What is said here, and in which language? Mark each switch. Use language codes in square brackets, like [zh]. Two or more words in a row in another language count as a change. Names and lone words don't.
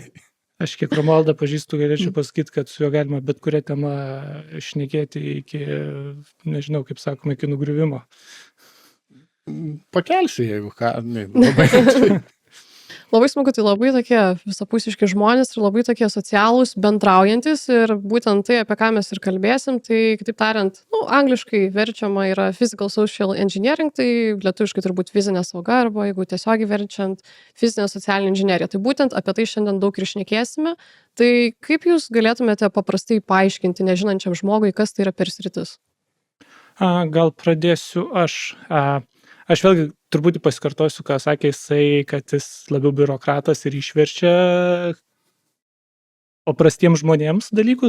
[lt] Aš kiek Romualdą pažįstu, galėčiau pasakyti, kad su juo galima bet kurią temą šnekėti iki, nežinau, kaip sakoma, iki nugriuvimo. Pakelsiu, jeigu ką. Labai. Labai smagu, tai labai tokie visapusiški žmonės ir labai tokie socialūs, bendraujantis ir būtent tai, apie ką mes ir kalbėsim, tai, kitaip tariant, angliškai verčiama yra [en] physical social engineering, [lt] tai lietuviškai turbūt fizinė sauga arba jeigu tiesiogiai verčiant fizinė socialinė inžinerija. Tai būtent apie tai šiandien daug ir šnekėsime. Tai kaip jūs galėtumėte paprastai paaiškinti nežinančiam žmogui, kas tai yra per sritis? Gal pradėsiu aš. Aš vėlgi truputį pasikartosiu, ką sakė jisai, kad jis labiau biurokratas ir išverčia paprastiems žmonėms dalykus.